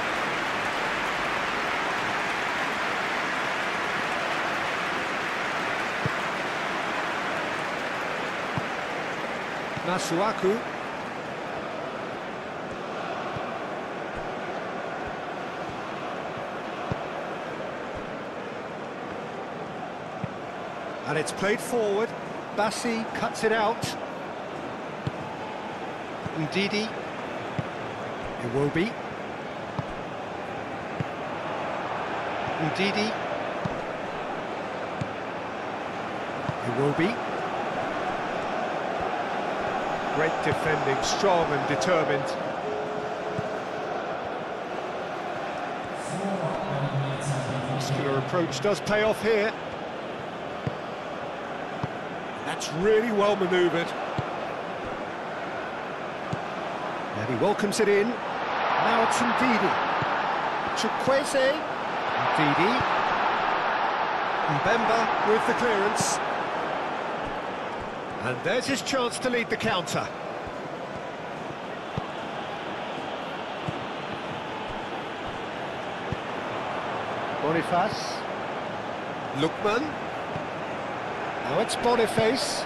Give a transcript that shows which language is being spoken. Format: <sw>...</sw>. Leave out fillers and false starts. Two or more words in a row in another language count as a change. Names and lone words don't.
<en>Masuaku. And it's played forward. Bassi cuts it out. Ndidi. Iwobi. Ndidi. Iwobi. Great defending, strong and determined. Muscular approach does pay off here. That's really well manoeuvred. And he welcomes it in. Now it's Ndidi. Chukwueze. Ndidi. Mbemba with the clearance. And there's his chance to lead the counter. Boniface. Lookman. Now it's Boniface.</en>